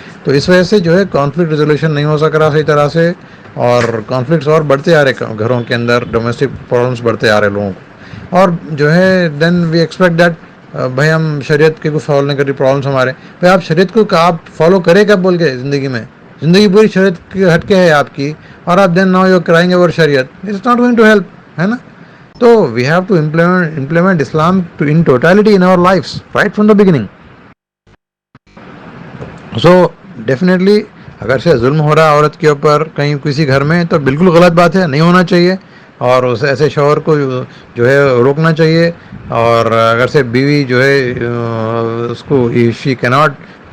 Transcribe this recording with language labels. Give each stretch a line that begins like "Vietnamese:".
Urdu: تو اس وجہ سے جو ہے کانفلکٹ ریزولوشن نہیں ہو سک رہا صحیح طرح سے, اور کانفلکٹس اور بڑھتے آ رہے گھروں کے اندر, ڈومیسٹک پرابلمس بڑھتے آ رہے لوگوں کو. اور جو ہے دین
English: we expect that
Urdu: بھائی ہم شریعت کے کچھ فالو نہیں کر رہی, پرابلمس ہمارے. بھائی آپ شریعت کو آپ فالو کرے کب بول کے زندگی میں, زندگی پوری شریعت کی ہٹ کے ہے آپ کی, اور آپ then
English: now you crying over شریعت, it's not going to help,
Urdu: ہے نا.
English: تو we have to implement Islam in totality in our lives right from the beginning.
Urdu: So definitely اگر سے ظلم ہو رہا ہے عورت کے اوپر کہیں کسی گھر میں, تو بالکل غلط بات ہے, نہیں ہونا چاہیے, اور اس ایسے شوہر کو جو ہے روکنا چاہیے. اور اگر سے بیوی جو ہے اس کو شی کی ناٹ